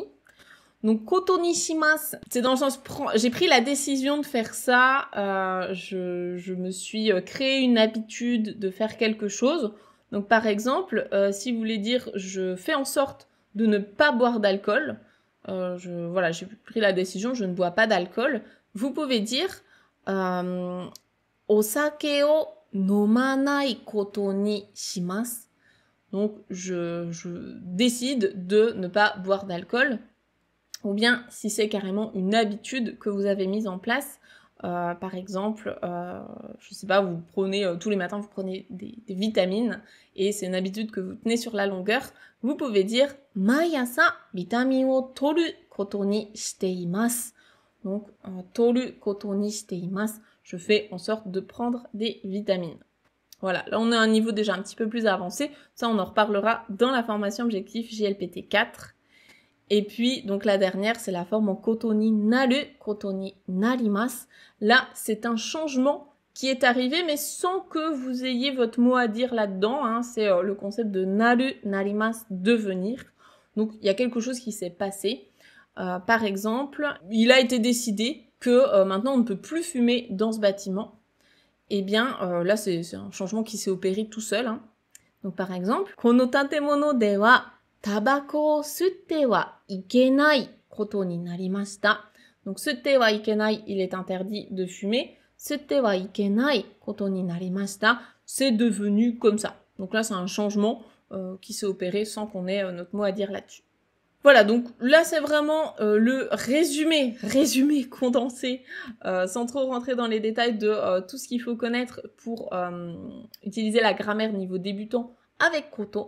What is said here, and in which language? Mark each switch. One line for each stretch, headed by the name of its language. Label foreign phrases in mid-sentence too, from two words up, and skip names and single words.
French: Donc,
Japanese: ことにします,
French: c'est dans le sens, j'ai pris la décision de faire ça, je me suis créé une habitude de faire quelque chose. Donc, par exemple, si vous voulez dire « je fais en sorte de ne pas boire d'alcool », voilà, j'ai pris la décision, je ne bois pas d'alcool, vous pouvez dire «
Japanese: お酒を飲まないことにします ».
French: Donc, je décide de ne pas boire d'alcool. Ou bien, si c'est carrément une habitude que vous avez mise en place, par exemple, je sais pas, vous prenez tous les matins, vous prenez des vitamines et c'est une habitude que vous tenez sur la longueur, vous pouvez dire
Japanese: 毎朝ビタミンを取ることにしています. Donc, 取ることにしています,
French: je fais en sorte de prendre des vitamines. Voilà, là on a un niveau déjà un petit peu plus avancé, ça on en reparlera dans la formation objectif JLPT 4. Et puis, donc la dernière, c'est la forme en
Japanese: ことになる, ことになります.
French: Là, c'est un changement qui est arrivé, mais sans que vous ayez votre mot à dire là-dedans. C'est le concept de
Japanese: なる、なります,
French: devenir. Donc, il y a quelque chose qui s'est passé. Par exemple, il a été décidé que maintenant, on ne peut plus fumer dans ce bâtiment. Eh bien, là, c'est un changement qui s'est opéré tout seul. Donc, par exemple,
Japanese: この建物ではタバコを吸ってはいけないことになりました. Donc, 吸ってはいけない,
French: il est interdit de fumer.
Japanese: 吸ってはいけないことになりました,
French: c'est devenu comme ça. Donc là, c'est un changement qui s'est opéré sans qu'on ait notre mot à dire là-dessus. Voilà, donc là, c'est vraiment le résumé condensé, sans trop rentrer dans les détails de tout ce qu'il faut connaître pour utiliser la grammaire niveau débutant avec koto.